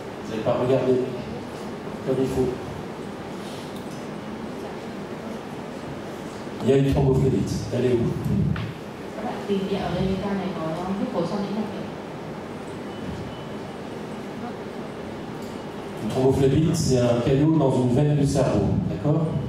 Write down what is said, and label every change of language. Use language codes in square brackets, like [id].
[fr] n'avez pas regardé comme il faut. Il y a une thrombophlébite. Elle est où? [vi] Các bạn tìm địa ở đây cái ca này có huyết khối sau tĩnh mạch. [fr] Une thrombophlébite, c'est un caillot dans une veine du cerveau, d'accord?